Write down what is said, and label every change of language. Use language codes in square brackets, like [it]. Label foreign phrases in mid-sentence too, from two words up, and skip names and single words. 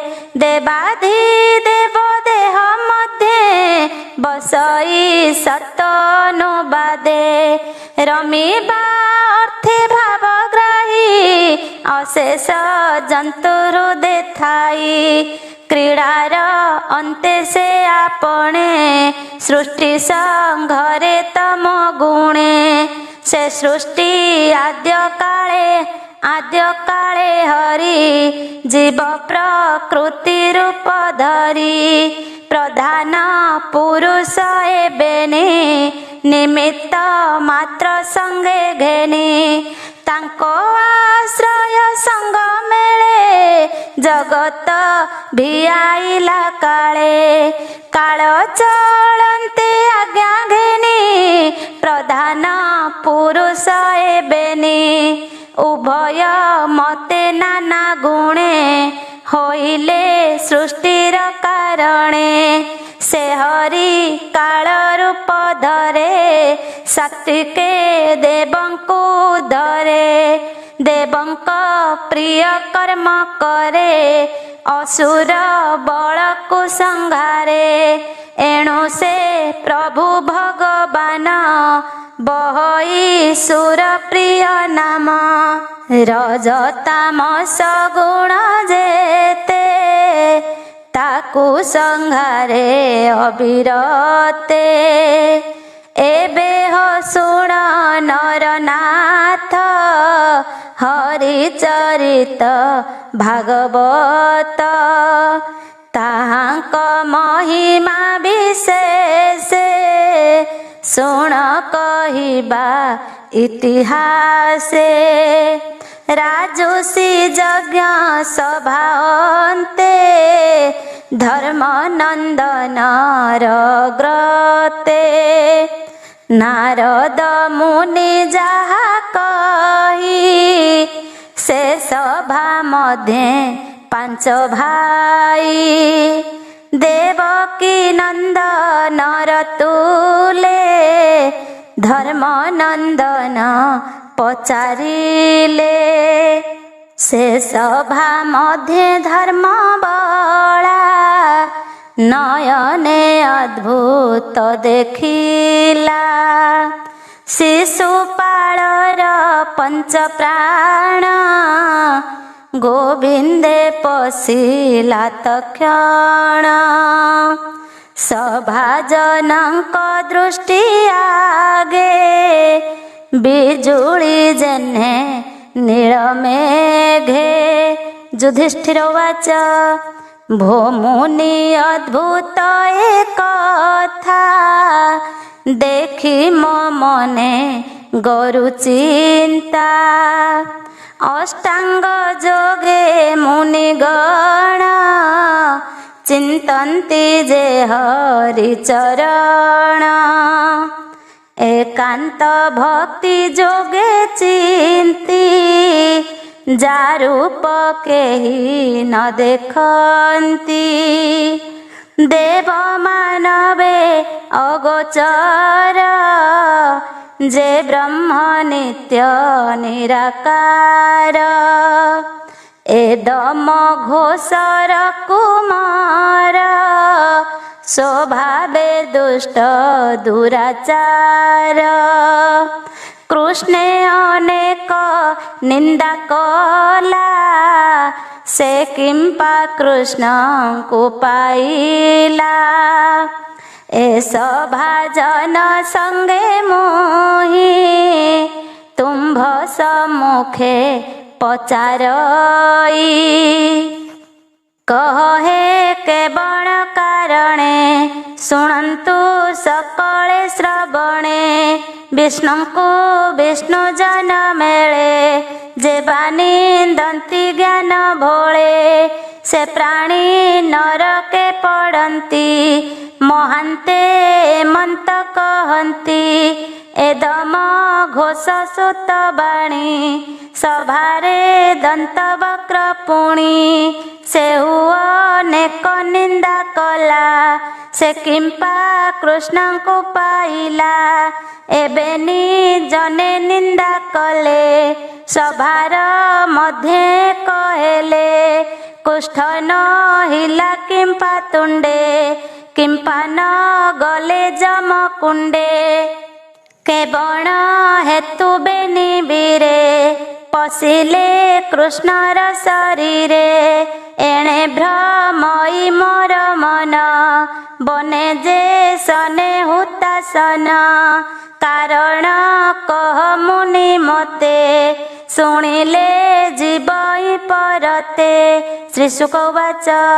[or] ଦେବାଧି ଦେବ ଦେହ ମଧ୍ୟେ ବସଇ ସତ ଅନୁବାଦେ ରମିବା ଅର୍ଥେ ଭାବଗ୍ରାହୀ ଅଶେଷ ଜନ୍ତୁ ହୃଦୟ ଥାଇ କ୍ରୀଡ଼ାର ଅନ୍ତେ ସେ ଆପଣେ ସୃଷ୍ଟି ସଂଘରେ ତମ ଗୁଣେ ସେ ସୃଷ୍ଟି ଆଦ୍ୟ କାଳେ ହରି ଜୀବ ପ୍ରକୃତି ରୂପ ଧରି ପ୍ରଧାନ ପୁରୁଷ ଏବେନି ନିମିତ୍ତ ମାତ୍ର ସଙ୍ଗେ ଘେନି ତାଙ୍କ ଆଶ୍ରୟ ସଙ୍ଗ ମେଳେ ଜଗତ ଭିଆଇଲା କାଳେ କାଳ ଚଳନ୍ତେ ଆଜ୍ଞା ଘେନି ପ୍ରଧାନ ପୁରୁଷ ଏବେନି ଉଭୟ ମତେ ନାନା ଗୁଣେ ହୋଇଲେ ସୃଷ୍ଟିର କାରଣେ ସେ ହରି କାଳ ରୂପ ଧରେ ସାତ୍ତ୍ୱିକେ ଦେବଙ୍କୁ ଧରେ ଦେବଙ୍କ ପ୍ରିୟ କର୍ମ କରେ ଅସୁର ବଳ କୁ ସଂହାରେ ଏଣୁ ସେ ପ୍ରଭୁ ଭଗବାନ ବହଇ ସୁର ପ୍ରିୟ ନାମ ରଜତାମସ ଗୁଣ ଯେତେ ତାକୁ ସଂହାରେ ଅବିରତେ ଏବେ ହୋ ଶୁଣ ନରନାଥ ହରିଚରିତ ଭାଗବତ ତାହାଙ୍କ ମହିମା ବିଶେଷ ଶୁଣ କହିବା ଇତିହାସେ ରାଜୁସୀ ଯଜ୍ଞ ସଭା ଅନ୍ତେ ଧର୍ମ ନନ୍ଦନ ରଗ୍ରତେ ନାରଦ ମୁନି ଯାହା କହି ସେ ସଭା ମଧ୍ୟେ ପାଞ୍ଚ ଭାଇ ଦେବକୀ ନନ୍ଦନ ରତୁଲେ ଧର୍ମ ନନ୍ଦନ ପଚାରିଲେ ସେ ସଭା ମଧ୍ୟେ ଧର୍ମ ବଳା ନୟନେ ଅଦ୍ଭୁତ ଦେଖିଲା ଶିଶୁପାଳର ପଞ୍ଚ ପ୍ରାଣ ଗୋବିନ୍ଦେ ପଶିଲା ତକ୍ଷଣ ସଭାଜନକ ଦୃଷ୍ଟି ଆଗେ ବିଜୁଳି ଯେଣେ ନୀଳ ମେଘେ ଯୁଧିଷ୍ଠିର ବାଚ ଭୋମୁନି ଅଦ୍ଭୁତ କଥା ଦେଖି ମୋ ମନେ ଗରୁ ଚିନ୍ତା ଅଷ୍ଟାଙ୍ଗ ଯୋଗେ ମୁନିଗଣ ଚିନ୍ତନ୍ତି ଯେ ହରି ଚରଣ ଏକାନ୍ତ ଭକ୍ତି ଯୋଗେ ଚିନ୍ତି ଯା ରୂପ କେହି ନ ଦେଖନ୍ତି ଦେବ ମାନବେ ଅଗୋଚର ଯେ ବ୍ରହ୍ମ ନିତ୍ୟ ନିରାକାର ଏଦମ ଘୋଷର କୁମାର ସ୍ୱଭାବେ ଦୁଷ୍ଟ ଦୁରାଚାର କୃଷ୍ଣେ ଅନେକ ନିନ୍ଦା କଲା ସେ କିମ୍ପା କୃଷ୍ଣ କୁ ପାଇଲା ଏ ସଭାଜନ ସଙ୍ଗେ ମୋହି ତୁମ୍ଭ ସମ୍ମୁଖେ ପଚାରଇ କହେ କେବଳ କାର କାରଣେ ଶୁଣନ୍ତୁ ସକଳେ ଶ୍ରବଣେ ବିଷ୍ଣୁଙ୍କୁ ବିଷ୍ଣୁ ଜନ ମେଳେ ଯେବା ନିନ୍ଦନ୍ତି ଜ୍ଞାନ ଭୋଳେ ସେ ପ୍ରାଣୀ ନରକେ ପଡ଼ନ୍ତି ମହାନ୍ତେ ମନ୍ତ କହନ୍ତି ଏଦମ ଘୋଷ ସୁତ ବାଣୀ ସଭାରେ ଦନ୍ତ ବକ୍ର ପୁଣି ସେ ଅନେକ ନିନ୍ଦା କଲା ସେ କିମ୍ପା କୃଷ୍ଣ କୁ ପାଇଲା ଏବେ ଯେଣେ ନିନ୍ଦା କଲେ ସଭାର ମଧ୍ୟ କହଲେ କୁଷ୍ଠ ନ ହିଲା କିମ୍ପା ତୁଣ୍ଡେ କିମ୍ପା ନ ଗଲେ ଯମ କୁଣ୍ଡେ କେବଣ ହେତୁ ବେନି ବୀରେ ପଶିଲେ କୃଷ୍ଣର ଶରୀରେ ଏଣେ ଭ୍ରମଇ ମୋର ମନ ବନେ ଯେ ସନେ ହୁତାଶନ କାରଣ କହ ମୁନି ମତେ ଶୁଣିଲେ ଜୀବଇ ପରତେ ଶ୍ରୀ ଶୁକବାଚ